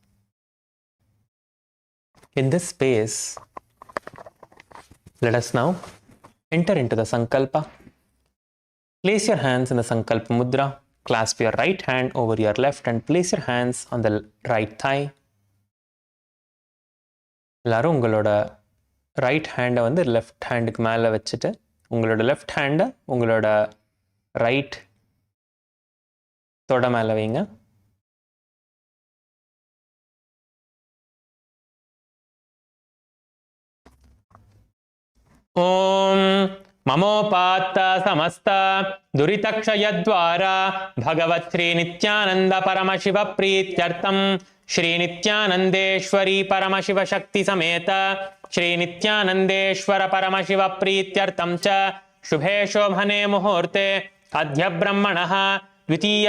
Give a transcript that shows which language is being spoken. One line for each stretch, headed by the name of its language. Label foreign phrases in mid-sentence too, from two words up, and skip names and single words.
English: In this space, let us now enter into the Sankalpa. Place your hands in the Sankalpa Mudra. Clasp your right hand over your left and place your hands on the right thigh.
Tamil: எல்லாரும் உங்களோட
English: right handai
Tamil: வந்து
English: left handukku
Tamil: மேலே வச்சுட்டு உங்களோட
English: left handai
Tamil: உங்களோட ரைட் தொட மேலே வைங்க.
Sanskrit: ஓம் ममोपात्त समस्त दुरितक्षयद्वारा भगवत् श्री नित्यानंद परमशिव प्रीत्यर्थम श्री नित्यानंदेश्वरी परमशिव शक्ति समेत श्री नित्यानंदेश्वर परमशिव प्रीत्यर्थम च शुभे शोभने मुहूर्ते अद्य ब्रह्मणः द्वितीय